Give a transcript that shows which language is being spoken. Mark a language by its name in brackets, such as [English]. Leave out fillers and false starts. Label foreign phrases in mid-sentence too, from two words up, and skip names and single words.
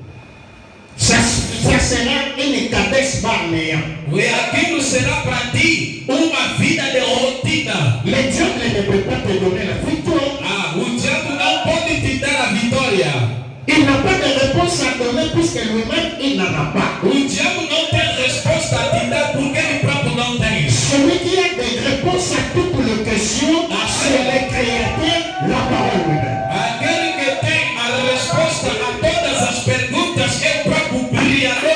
[French] Ça sera une cadence barnéa. [Portuguese] E aquilo será para ti uma vida de rotina. [French] Le diable ne peut pas te donner la victoire. [Portuguese] Ah, o diabo não pode te dar a vitória. [French] Il n'a pas de réponse à donner puisque lui-même, il n'en a pas. [Portuguese] O diabo não tem resposta a te dar porque ele próprio não tem. [French] Celui qui a des réponses à toutes les questions, c'est le Créateur, la parole lui-même. [Portuguese] Aquele que tem a resposta a todas as perguntas é o próprio Criador.